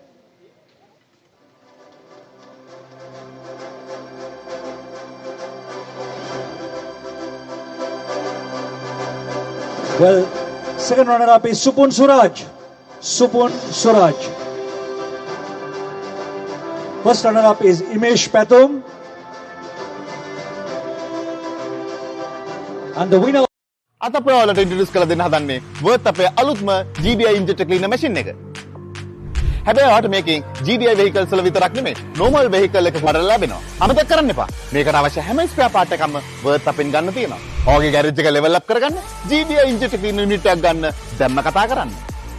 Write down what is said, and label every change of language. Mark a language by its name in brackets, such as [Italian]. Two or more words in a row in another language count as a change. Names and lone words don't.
[English] Well, second runner-up is Supun Suraj. First runner-up is Imesh Patum. And the winner... [Sinhala] අද අපි ඔයාලට ඉන්ට්‍රොඩියුස් කරලා දෙන්න හදන්නේ වර්ත් අපේ අලුත්ම [English] GDI injector cleaner machine [Sinhala] එක. හැබැයි ඔයාලට මේකෙන් [English] GDI vehicles [Sinhala] වල විතරක් නෙමෙයි [English] normal vehicle [Sinhala] එක වඩා ලැබෙනවා. අමතක කරන්න එපා. මේකට අවශ්‍ය හැම [English] spare part [Sinhala] එකක්ම වර්ත් අපෙන් ගන්න තියෙනවා. ඔයාගේ ගෑරේජ් එක [English] level up [Sinhala] කරගන්න [English] GDI injector cleaner unit [Sinhala] එකක් ගන්න දැම්ම කතා කරන්න.